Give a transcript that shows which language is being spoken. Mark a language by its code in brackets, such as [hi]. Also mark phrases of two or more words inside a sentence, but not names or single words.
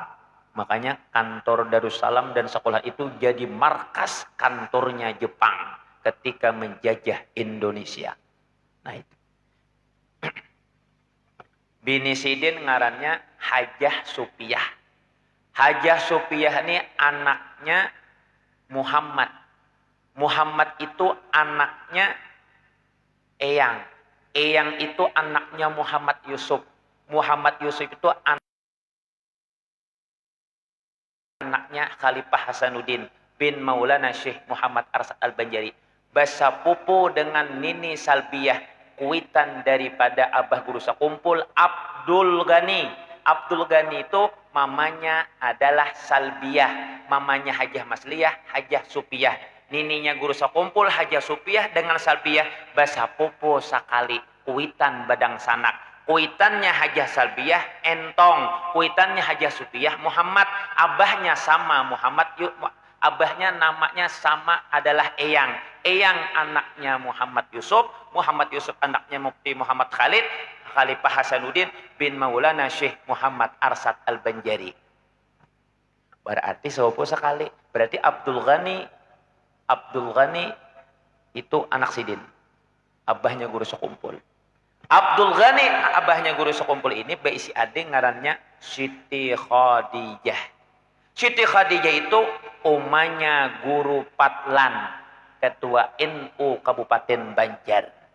[id] Makanya kantor Darussalam dan sekolah itu jadi markas kantornya Jepang ketika menjajah Indonesia. Nah itu. [bjn] Bini sidin ngarannya Hajah Sopiah. [id] Hajah Sopiah ini anaknya Muhammad. Muhammad itu anaknya Eyang. Eyang itu anaknya Muhammad Yusuf. Muhammad Yusuf itu anaknya Khalifah Hasanuddin bin Maulana Syekh Muhammad Arsad Al-Banjari. [bjn] Basa pupu dengan Nini Salbiyah, kuitan daripada Abah Guru Sekumpul Abdul Ghani. Abdul Ghani itu mamanya adalah Salbiyah, mamanya Hajah Masliyah, Hajah Sopiah. Nininya guru sakumpul Haja Supiah dengan Salbiah basa popo sakali kuitan badang sanak. Kuitannya Haja Salbiah entong, kuitannya Haja Supiah Muhammad, abahnya sama Muhammad, abahnya namanya sama adalah Eyang. [id] Eyang anaknya Muhammad Yusuf anaknya Mufti Muhammad Khalid, Khalifah Hasanuddin bin Maulana Syekh Muhammad Arsad Al-Banjari. Berarti sepupu sekali. Berarti Abdul Ghani itu anak Sidin. Abahnya guru sekumpul. [bjn] Abdul Ghani abahnya guru sekumpul ini beisi adik ngarannya Siti Khadijah. [id] Siti Khadijah itu umanya guru Patlan, ketua NU Kabupaten Banjar.